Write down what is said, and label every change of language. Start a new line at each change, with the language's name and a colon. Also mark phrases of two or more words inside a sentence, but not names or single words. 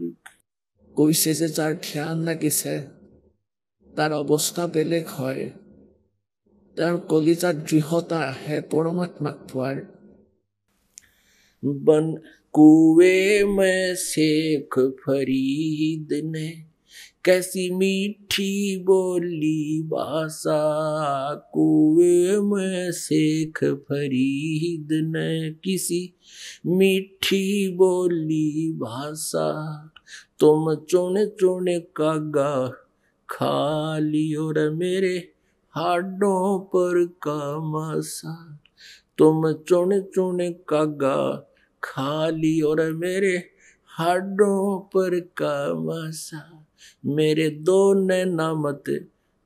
Assamese: কৈছে যে যাৰ ধ্যান লাগিছে তাৰ অৱস্থা বেলেগ হয়, তাৰ কলিজাত দৃঢ়তা আহে পৰমাত্মাক পোৱাৰ।
Hindi: बन कुएं में शेख ফरीद ने कैसी मीठी बोली भाषा, कुएं में शेख फरीद ने किसी मीठी बोली भाषा, तुम चुन चुन कागा खा लियो रे मेरे हाडों पर का मासा, तुम चुन चुन कागा खा लियो रे मेरे हाडों पर का मासा, मेरे दो नैना मत